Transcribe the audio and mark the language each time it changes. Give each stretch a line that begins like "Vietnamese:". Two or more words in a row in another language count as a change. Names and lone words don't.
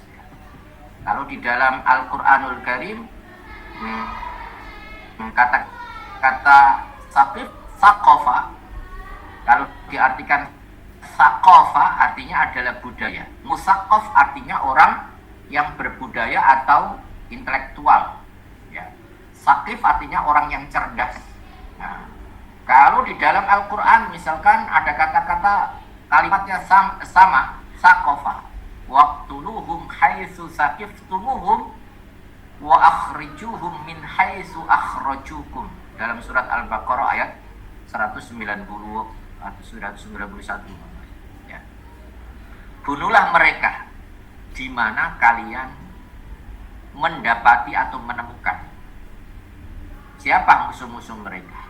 Indonesian: Kalau di dalam Al-Quranul Karim kata-kata sakif, sakofa, kalau diartikan sakofa artinya adalah budaya. Musakof artinya orang yang berbudaya atau intelektual. Ya. Sakif artinya orang yang cerdas. Nah, kalau di dalam Al-Quran misalkan ada kata-kata kalimatnya sama,
Arabic: ثقفوا واقتلوهم حيث ثقفتموهم و أخرجوهم من حيث أخرجوكم,
Indonesian: dalam surat Al-Baqarah ayat 190 atau 191. Ya. Bunuhlah mereka di mana kalian mendapati atau menemukan. Siapa musuh-musuh mereka?